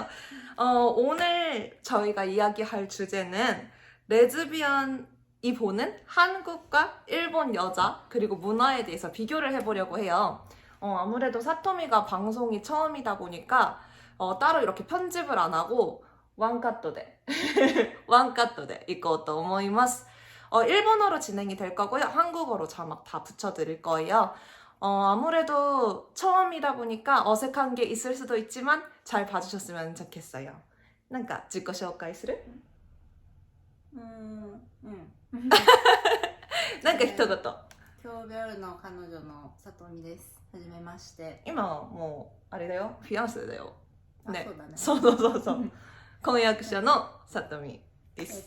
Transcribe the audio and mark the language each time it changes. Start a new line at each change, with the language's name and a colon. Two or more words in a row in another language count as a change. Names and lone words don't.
Korean: 오늘 저희가 이야기할 주제는 레즈비언이 보는 한국과 일본 여자 그리고 문화에 대해서 비교를 해보려고 해요. 아무래도 사토미가 방송이 처음이다 보니까 따로 이렇게 편집을 안 하고
Japanese: ワンカットで ワンカットで
Korean: 이거
Japanese: と思います。
Korean: 일본어로 진행이 될 거고요. 한국어로 자막 다 붙여드릴 거예요. 아무래도 처음이다 보니까 어색한 게 있을 수도 있지만 잘 봐주셨으면 좋겠어요.
Japanese: 自己紹介する?一言。今日夜の彼女のさとみです。はじめまして。今はもうあれだよ、フィアンセだよ。ね、そうだね。そう婚約者のさとみです。